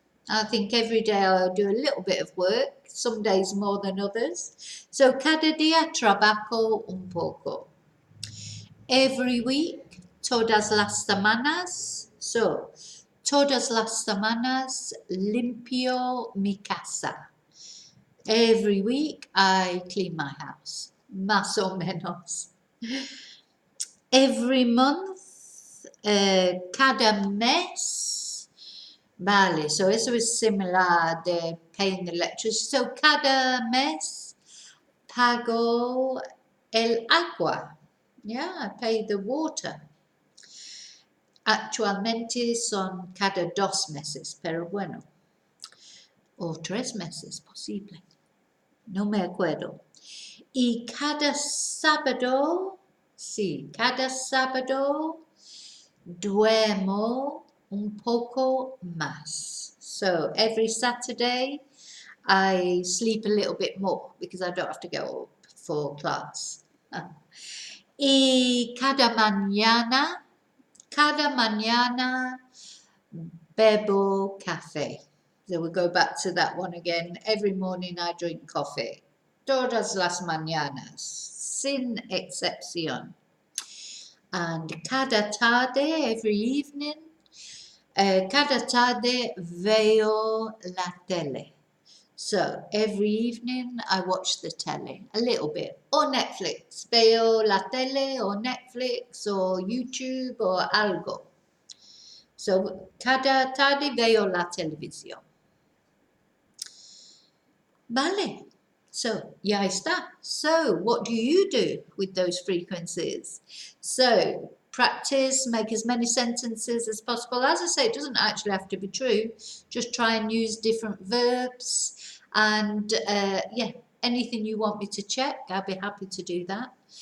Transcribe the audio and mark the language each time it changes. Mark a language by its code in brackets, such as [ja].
[en] I think every day I do a little bit of work, some days more than others. [es] So, cada día trabajo un poco. [en] Every week, [es] todas las semanas. So, todas las semanas limpio mi casa. [en] Every week I clean my house, [es] más o menos. [en] Every month, [es] cada mes. Vale, so eso es similar de [en] paying the electricity. [es] So, cada mes pago el agua. [en] Yeah, I pay the water. [es] Actualmente son cada 2 meses, pero bueno. O 3 meses, posible. No me acuerdo. Y cada sábado, sí, cada sábado duermo un poco más. [en] So every Saturday I sleep a little bit more because I don't have to go up for class. [es] Y cada mañana bebo café. [en] So we'll go back to that one again. Every morning I drink coffee. [es] Todas las mañanas, sin excepción. And cada tarde, [en] every evening, [es] cada tarde veo la tele. [en] So every evening I watch the telly a little bit, or Netflix. [es] Veo la tele [en] or Netflix or YouTube or [es] algo. So cada tarde veo la televisión. Vale. So ya está. [en] So what do you do with those frequencies? So practice, make as many sentences as possible. As I say, it doesn't actually have to be true. Just try and use different verbs. And yeah, anything you want me to check, I'll be happy to do that.